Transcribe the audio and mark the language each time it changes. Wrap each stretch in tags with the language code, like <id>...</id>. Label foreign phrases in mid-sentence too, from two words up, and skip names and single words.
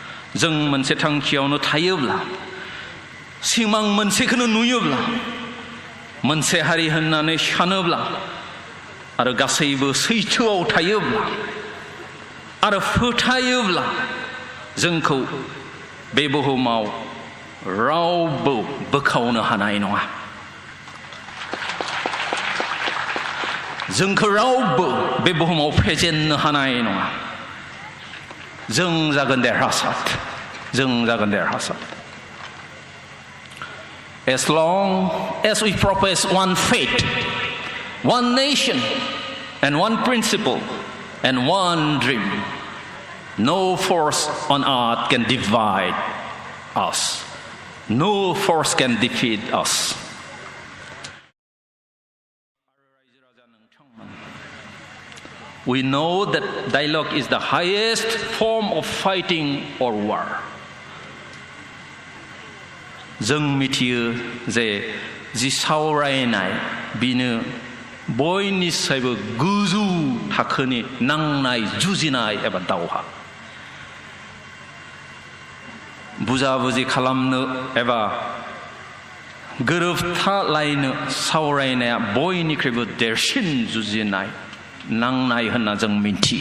<brx>जों मोनसे थांखियावनो थायोब्ला सिमां मोनसेखौनो नुयोब्ला मोनसे हारि होननानै सानोब्ला आरो गासैबो सैथोआव थायोब्ला आरो फोथायोब्ला जोंखौ बे बुहुमाव रावबो बोखावनो हानाय नङा। जोंखौ रावबो बे बुहुमाव फेजेननो हानाय नङा। जों जागोन देरहासार, जों जागोन देरहासार।</brx> <en>As long as we profess one faith, one nation, and one principle, and one dream, no force on earth can divide us. No force can defeat us. We know that dialogue is the highest form of fighting or war.</en> <brx>जों मिथियो जे जि सावरायनाय बिनो बयनिसायबो गोजौ थाखोनि नांनाय जुजिनाय एबा दावहा। बुजा-बुजि खालामनो एबा गोरोबथालायनो सावरायनाया बयनिख्रुइबो देरसिन जुजिनाय नांनाय होनना जों मिथियो।</brx>